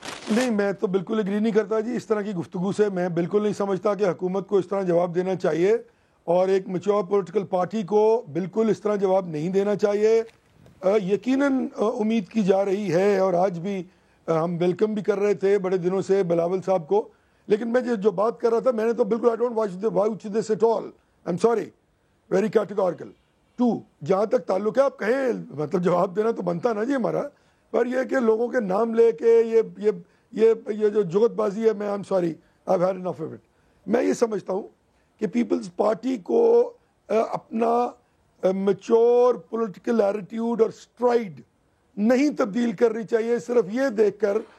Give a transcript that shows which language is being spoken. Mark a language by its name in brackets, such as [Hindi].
[Urdu] نہیں, میں تو بالکل اگری نہیں کرتا جی اس طرح کی گفتگو سے. میں بالکل نہیں سمجھتا کہ حکومت کو اس طرح جواب دینا چاہیے, اور ایک میچور پولیٹیکل پارٹی کو بالکل اس طرح جواب نہیں دینا چاہیے. یقیناً امید کی جا رہی ہے, اور آج بھی ہم ویلکم بھی کر رہے تھے بڑے دنوں سے بلاول صاحب کو, لیکن میں جو بات کر رہا تھا میں نے تو بالکل [English] I don't watch this at all. I'm sorry, very categorical. [Urdu] جہاں تک تعلق ہے آپ کہیں, مطلب جواب دینا تو بنتا نا جی ہمارا, پر یہ کہ لوگوں کے نام لے کے یہ جو جگت بازی ہے, میں [English] I'm sorry, I've had enough of it. [Urdu] میں یہ سمجھتا ہوں کہ پیپلز پارٹی کو اپنا میچور پولیٹیکل ایٹیٹیوڈ اور سٹرائڈ نہیں تبدیل کرنی چاہیے صرف یہ دیکھ کر